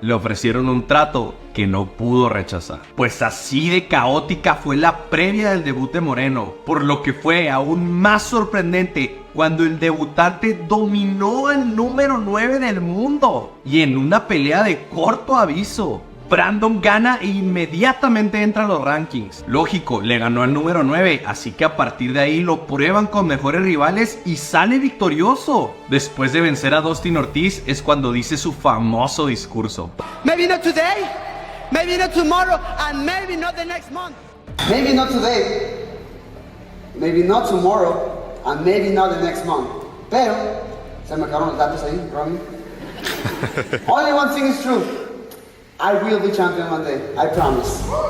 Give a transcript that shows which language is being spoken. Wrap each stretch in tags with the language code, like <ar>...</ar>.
<es>Le ofrecieron un trato que no pudo rechazar. Pues así de caótica fue la previa del debut de Moreno, por lo que fue aún más sorprendente cuando el debutante dominó al número 9 del mundo y en una pelea de corto aviso. Brandon gana e inmediatamente entra a los rankings. Lógico, le ganó al número 9, así que a partir de ahí lo prueban con mejores rivales y sale victorioso. Después de vencer a Dustin Ortiz es cuando dice su famoso discurso.</es> <en>Maybe not today, maybe not tomorrow, and maybe not the next month. Maybe not today, maybe not tomorrow, and maybe not the next month.</en> <es>Pero, se me acabaron los datos ahí, Romy.</es> <en>Only one thing is true. I will be champion one day, I promise.</en>